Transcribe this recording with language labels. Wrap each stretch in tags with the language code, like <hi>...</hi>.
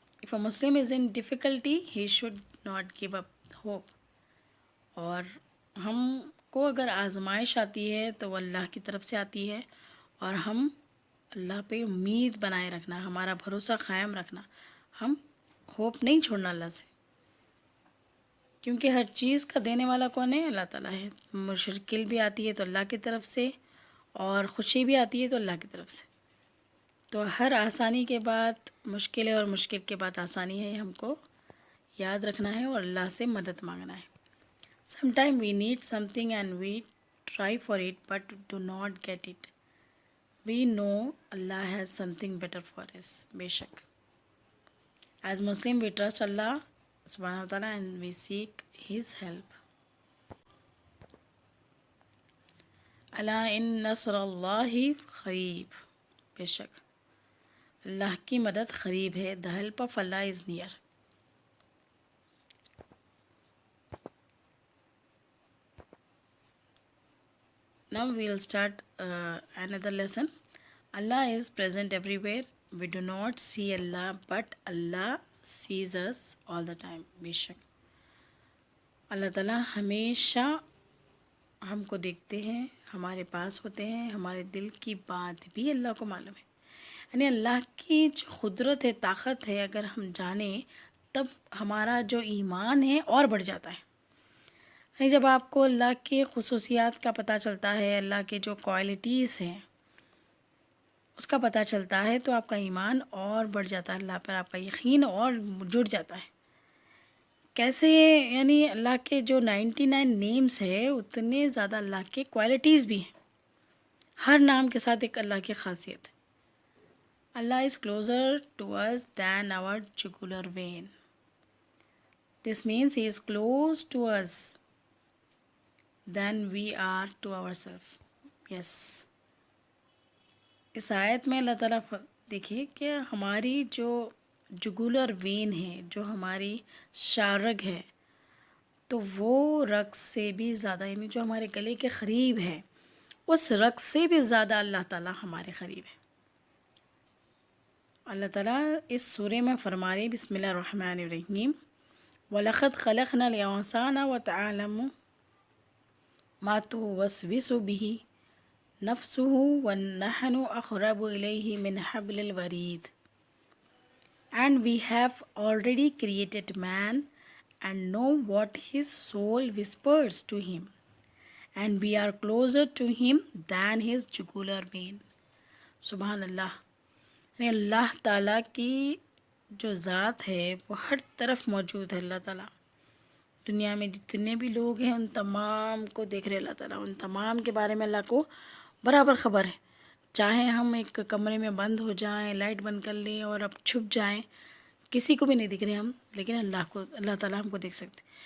<en>If a Muslim is in difficulty, he should not give up hope.</en> <ur>اور ہم کو اگر آزمائش آتی ہے تو وہ اللہ کی طرف سے آتی ہے, اور ہم اللہ پہ امید بنائے رکھنا, ہمارا بھروسہ قائم رکھنا, ہم ہوپ نہیں چھوڑنا اللہ سے, کیونکہ ہر چیز کا دینے والا کون ہے؟ اللہ تعالیٰ ہے. مشکل بھی آتی ہے تو اللہ کی طرف سے, اور خوشی بھی آتی ہے تو اللہ کی طرف سے. تو ہر آسانی کے بعد مشکل ہے, اور مشکل کے بعد آسانی ہے, ہم کو یاد رکھنا ہے اور اللہ سے مدد مانگنا ہے.</ur> <en>Sometimes we need something and we try for it but do not get it. We know Allah has something better for us.</en> <ur>بے شک</ur> <en>as Muslim we trust Allah subhanahu wa ta'ala and we seek His help.</en> <ar>الا ان نصر اللہ قریب.</ar> <ur>بے شک اللہ کی مدد قریب ہے.</ur> <en>The help of Allah is near. Now we'll start another lesson. Allah is present everywhere. We do not see Allah, but Allah sees us all the time.</en> <ur>بے شک اللہ تعالیٰ ہمیشہ ہم کو دیکھتے ہیں، ہمارے پاس ہوتے ہیں، ہمارے دل کی بات بھی اللہ کو معلوم ہے. یعنی اللہ کی جو قدرت ہے، طاقت ہے، اگر ہم جانیں تب ہمارا جو ایمان ہے اور بڑھ جاتا ہے. یعنی جب آپ کو اللہ کی خصوصیات کا پتہ چلتا ہے، اللہ کے جو کوالٹیز ہیں اس کا پتہ چلتا ہے، تو آپ کا ایمان اور بڑھ جاتا ہے، اللہ پر آپ کا یقین اور جڑ جاتا ہے. کیسے؟ یعنی اللہ کے جو 99 نیمز ہے اتنے زیادہ اللہ کے کوالٹیز بھی ہیں. ہر نام کے ساتھ ایک اللہ کی خاصیت ہے.</ur> <en>Allah is closer to us than our jugular vein. This means he is close to us than we are to ourselves. Yes.</en> <ur>اس آیت میں اللہ تعالیٰ دیکھیے کہ ہماری جو جگولر وین ہے، جو ہماری شارگ ہے، تو وہ رگ سے بھی زیادہ، یعنی جو ہمارے گلے کے قریب ہے اس رگ سے بھی زیادہ اللہ تعالیٰ ہمارے قریب ہے. اللہ تعالیٰ اس سورہ میں فرما رہے</ur> <ar>بسم اللہ الرحمن الرحیم وَلَقَدْ خَلَقْنَا الْإِنسَانَ وَتَعْلَمُ مَا تُوَسْوِسُ بِهِ نَفْسُهُ وَنَحْنُ أَقْرَبُ إِلَيْهِ مِنْ حَبْلِ الْوَرِيدِ.</ar> <en>And we have already created man and know what his soul whispers to him. And we are closer to him than his jugular vein.</en> <ar>سبحان اللہ.</ar> <ur>یعنی اللہ تعالیٰ کی جو ذات ہے وہ ہر طرف موجود ہے. اللہ تعالیٰ دنیا میں جتنے بھی لوگ ہیں ان تمام کو دیکھ رہے اللہ تعالیٰ. ان تمام کے بارے میں اللہ کو برابر خبر ہے. چاہے ہم ایک کمرے میں بند ہو جائیں، لائٹ بند کر لیں اور اب چھپ جائیں، کسی کو بھی نہیں دکھ رہے ہم، لیکن اللہ تعالیٰ ہم کو دیکھ سکتے.</ur>